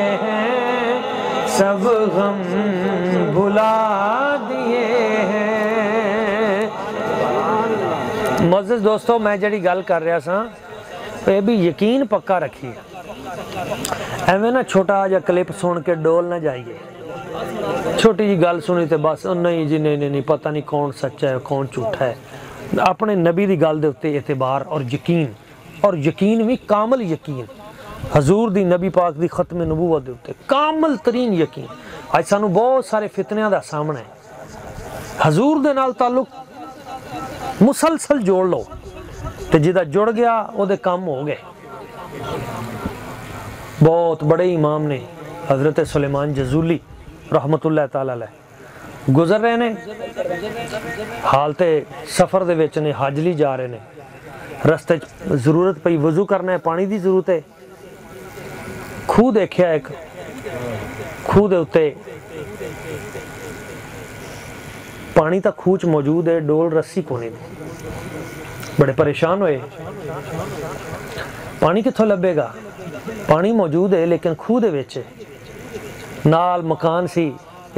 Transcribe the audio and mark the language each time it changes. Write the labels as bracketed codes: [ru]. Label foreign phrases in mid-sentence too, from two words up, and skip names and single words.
[pa] ہیں سب غم بھلا دیے ہیں معزز دوستو میں جیہڑی گل کر رہا ساں یہ بھی یقین پکا رکھیے ایویں نہ چھوٹا جا کلپ سن کے ڈول نہ جائیے چھوٹی جی گل سنی تو بس نہیں جی نہیں پتا نہیں کون سچا ہے کون جھوٹا ہے اپنے نبی کی گل دے اتے اعتبار اور یقین بھی کامل یقین حضور دی نبی پاک دی ختم نبوت دے اتے کامل ترین یقین اج سانوں بہت سارے فتنیاں دا سامنا ہے حضور دے نال تعلق مسلسل جوڑ لو تے جیدا جڑ گیا اودے کم ہو گئے بہت وڈے امام نے حضرت سلیمان جزولی [ar] رحمة الله تعالى عليه [pa] گزر رہے نے حالتِ سفر دے وچ نے حج لئی جا رہے نے رستے ضرورت پئی وضو کرنا ہے پانی کی ضرورت ہے کھوہ ویکھیا اک کھوہ دے اتے پانی تو کھوہ چ موجود ہے ڈول رسی کوئی نی بڑے پریشان ہوئے پانی کتھوں لبھے گا پانی موجود ہے لیکن کھوہ دے وچ نال مکان سی تے